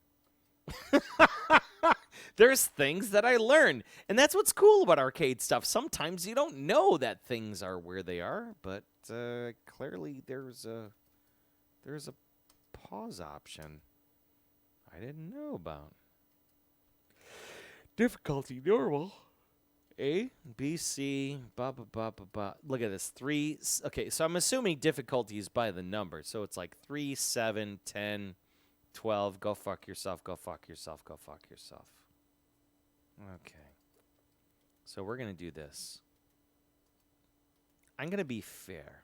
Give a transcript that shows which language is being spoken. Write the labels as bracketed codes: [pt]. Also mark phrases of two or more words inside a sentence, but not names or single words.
[en] There's things that I learn, and that's what's cool about arcade stuff. Sometimes you don't know that things are where they are, but clearly there's a pause option I didn't know about. Difficulty normal. A, B, C, ba, ba, ba, ba, ba. Look at this. 3. Okay, so I'm assuming difficulty is by the number. So it's like 3, 7, 10, 12. Go fuck yourself. Go fuck yourself. Go fuck yourself. Okay. So we're going to do this. I'm going to be fair.